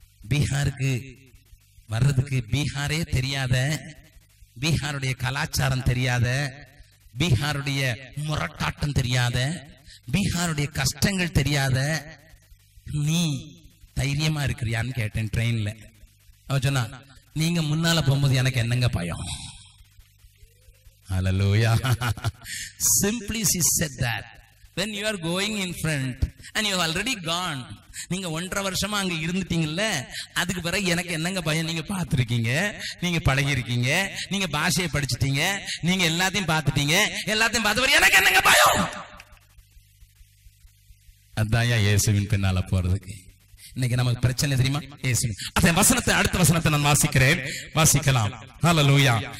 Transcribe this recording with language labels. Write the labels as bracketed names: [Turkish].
[Tamil] பீகாருக்கு வர்றதுக்கு பீகாரே தெரியாத, பீகாருடைய கலாச்சாரம் தெரியாத, பீகாருடைய முரட்டாட்டம் தெரியாத, பீகாருடைய கஷ்டங்கள் தெரியாத நீ தைரியமா இருக்கிறியான்னு கேட்டேன் ட்ரெயின்ல. அவ சொன்னா, நீங்க முன்னால போகும்போது எனக்கு என்னங்க பயம்? [English] Hallelujah. Simply she said that. When you are going in front and you have already gone, [Tamil] நீங்க 1.5 வருஷமா அங்க இருந்துட்டீங்கல்ல, அதுக்கு பிறகு எனக்கு என்னங்க பயம்? நீங்க பார்த்திருக்கீங்க, நீங்க பழகி இருக்கீங்க, நீங்க பாஷையை படிச்சுட்டீங்க, நீங்க எல்லாத்தையும் பார்த்துட்டீங்க, எல்லாத்தையும் பார்த்து எனக்கு என்னங்க பயம்? அதான் இயேசுவின் பின்னால போறதுக்கு. இன்னைக்கு நமக்கு பிரச்சனை தெரியுமா? அந்த வசனத்தை, அடுத்த வசனத்தை நான் வாசிக்கிறேன், வாசிக்கலாம். ஹல்லேலூயா.